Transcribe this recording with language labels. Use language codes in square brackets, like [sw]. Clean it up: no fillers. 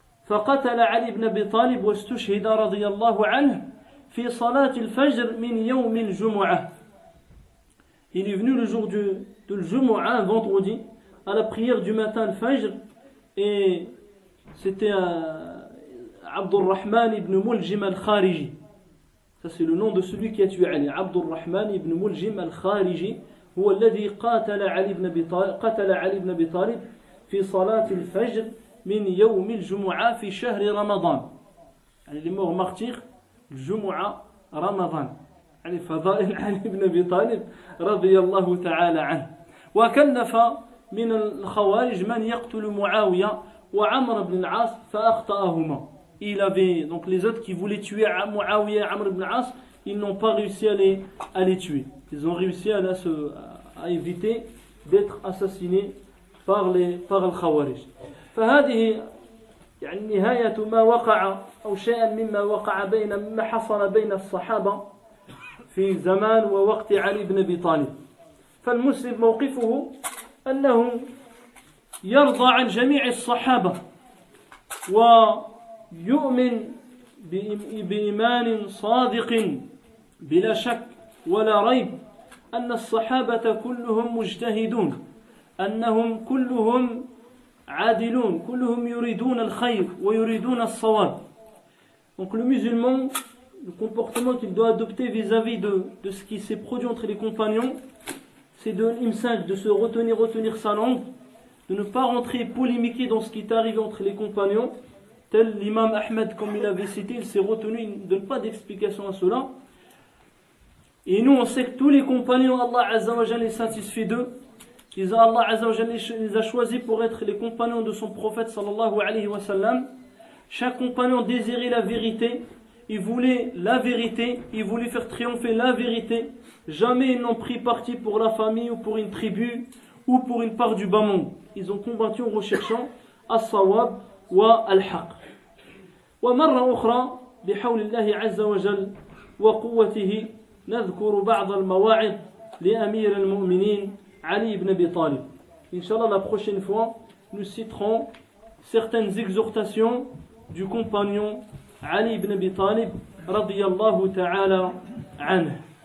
[ar] فقتل علي بن أبي طالب واستشهد رضي الله عنه في صلاة الفجر من يوم الجمعة. [fr] Il est venu le jour de Jumu'ah, un vendredi, à la prière du matin le Fajr, et c'était Abdurrahman ibn Muljim al-Khariji. Ça c'est le nom de celui qui a tué Ali. [ar] Abdurrahman ibn Muljim al-Khariji هو الذي قتل علي بن أبي طالب في صلاة الفجر من يوم الجمعة في شهر رمضان. [fr] les morts martyrs [ar] الجمعة رمضان. فضائل علي بن أبي طالب رضي الله تعالى عنه. وكلف من الخوارج من يقتل معاوية وعمر بن العاص فأخطأهما. [fr] Il avait donc les autres qui voulaient tuer Muawiyah et Amr ibn al-As, ils n'ont pas réussi à les tuer. Ils ont réussi à éviter d'être assassinés par الخوارج. [ar] فهذه يعني نهاية ما وقع أو شيئا مما وقع مما حصل بين الصحابة في زمان ووقت علي بن أبي طالب. فالمسلم موقفه أنه يرضى عن جميع الصحابة ويؤمن بإيمان صادق بلا شك ولا ريب أن الصحابة كلهم مجتهدون، أنهم كلهم عادلون، كلهم يريدون الخير ويريدون الصواب. [fr] Donc le musulman, le comportement qu'il doit adopter vis-à-vis de ce qui s'est produit entre les compagnons, c'est de se retenir sa langue, de ne pas rentrer polémiquer dans ce qui est arrivé entre les compagnons. Tel l'imam Ahmed, comme il avait cité, il s'est retenu, il ne donne pas d'explication à cela. Et nous, on sait que tous les compagnons, Allah Azza wa Jalla est satisfait d'eux. Allah Azza wa Jalla les a choisis pour être les compagnons de son prophète sallallahu alayhi wa sallam. Chaque compagnon désirait la vérité, il voulait la vérité, il voulait faire triompher la vérité. Jamais ils n'ont pris parti pour la famille ou pour une tribu ou pour une part du bas monde. Ils ont combattu en recherchant [ar] as-sawab wa al-haq. ومرة أخرى بحول الله عز وجل وقوته نذكر بعض المواعظ لأمير المؤمنين Ali ibn Abi Talib. [fr] Inch'Allah, la prochaine fois, nous citerons certaines exhortations du compagnon Ali ibn Abi Talib, radiyallahu ta'ala anhu.